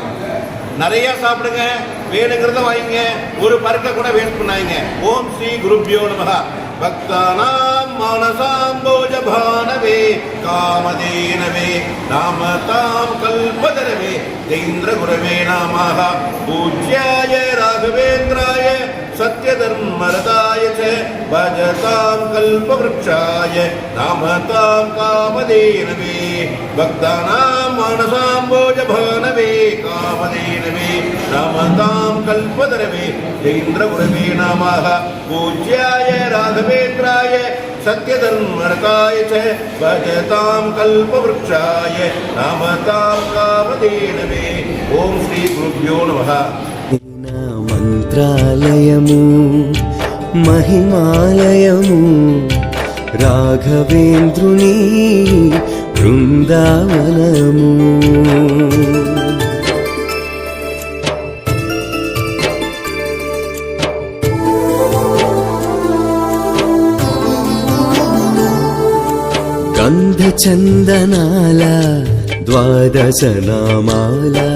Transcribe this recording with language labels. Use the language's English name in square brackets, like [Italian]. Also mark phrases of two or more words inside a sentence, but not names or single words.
[Tamil] நிறைய சாப்பிடுங்க, வேணுங்கிறத வாங்கிங்க, ஒரு பருக்க கூட வேஸ்ட் பண்ணாங்க. [Sanskrit] ॐ श्री गुरुभ्यो नमः. भक्तानां मानसाम्भोज भानवे कामधेनवे नमतां कल्पतरवे जयेन्द्र गुरवे नमः. पूज्याय राघवे मरदाय च भजतां कल्पवृक्षाय नमतां कामधेनवे भक्तानां मानसाम्भोजभानवे कामधेनवे नमतां कल्पतरवे जयेन्द्रगुरवे नमः पूज्याय राघवेन्द्राय सत्यधर्मरताय च भजतां कल्पवृक्षाय नमतां कामधेनवे ओम श्री गुरुभ्यो नमः [Telugu] నా మంత్రాలయము మహిమాలయము రాఘవేంద్రుని బృందావనము గంధ చందనాల ద్వాదశ నామాల